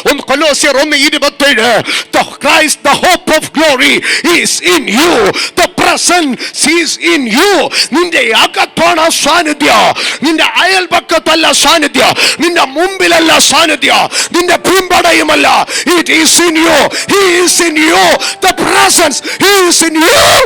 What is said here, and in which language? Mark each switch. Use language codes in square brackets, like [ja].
[en] Colossians 1:27, the Christ, the hope of glory is in you, the presence is in you. [ml] നിന്റെ അകത്താണ് സാന്നിധ്യം, നിന്റെ അയൽപക്കത്തല്ല സാന്നിധ്യം, നിന്റെ മുമ്പിലല്ല സാന്നിധ്യം, നിന്റെ പിമ്പടയുമല്ല. [en] It is in you, he is in you, the presence, he is in you.